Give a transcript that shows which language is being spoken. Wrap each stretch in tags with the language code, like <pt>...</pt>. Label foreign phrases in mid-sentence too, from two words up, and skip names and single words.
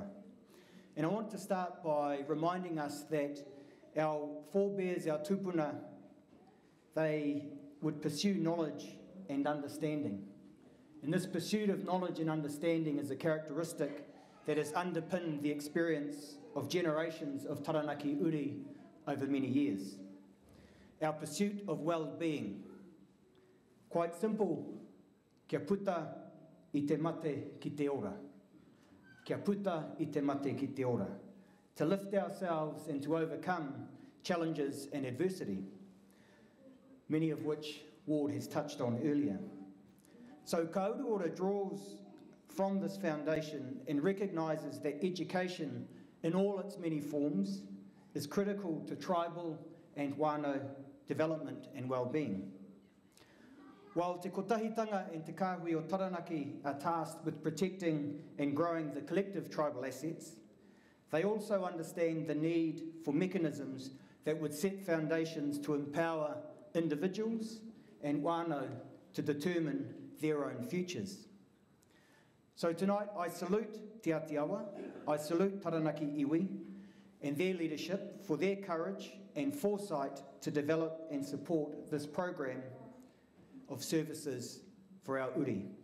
<en>And I want to start by reminding us that our forebears, our tupuna, they would pursue knowledge and understanding. And this pursuit of knowledge and understanding is a characteristic that has underpinned the experience of generations of Taranaki Uri over many years. Our pursuit of well-being. Quite simple,</en> <mi>kia puta I te mate ki te ora. Kia puta I te mate ki te ora.</mi> <en>To lift ourselves and to overcome challenges and adversity, many of which Ward has touched on earlier. So ka Uruora draws from this foundation and recognises that education in all its many forms is critical to tribal and whānau development and well-being. While te kotahitanga and te kāhui o Taranaki are tasked with protecting and growing the collective tribal assets, they also understand the need for mechanisms that would set foundations to empower individuals and whānau to determine their own futures. So tonight I salute Te Atiawa, I salute Taranaki Iwi and their leadership for their courage and foresight to develop and support this program of services for our uri.</en>